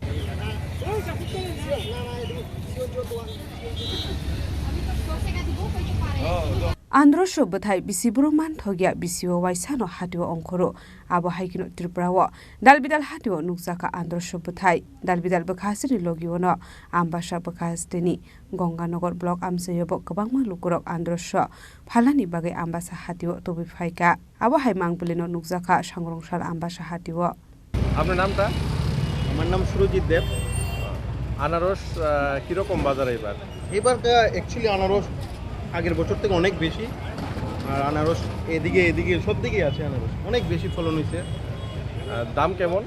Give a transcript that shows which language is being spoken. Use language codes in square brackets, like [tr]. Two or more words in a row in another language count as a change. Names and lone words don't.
[trp] आन्द्रसब थाइ बिसिबुरु मान थगिया बिसिओ वाइसानो हाटिओ अंखरो आबो हाइकिनो त्रिपुराव दालबिदाल हाटिओ नुकजाका आन्द्रसब थाइ दालबिदाल बखासनि लगिओनो आम्बासा बखासनि गंगानगर ब्लक आमसेयोबो गोबांमा लुकुरक आन्द्रस फालानि बागै आम्बासा हाटिओ तबि फाइका आबो हाइ मांबलिनो नुकजाका सांग्रंसाल आम्बासा हाटिओ। [bn] আপনার নামটা? আমার নাম সুরজিৎ দেব। আনারস কিরকম বাজারে এবার অ্যাকচুয়ালি আনারস আগের বছর থেকে অনেক বেশি, আর আনারস এদিকে সব দিকেই আছে, আনারস অনেক বেশি ফলন হয়েছে। দাম কেমন?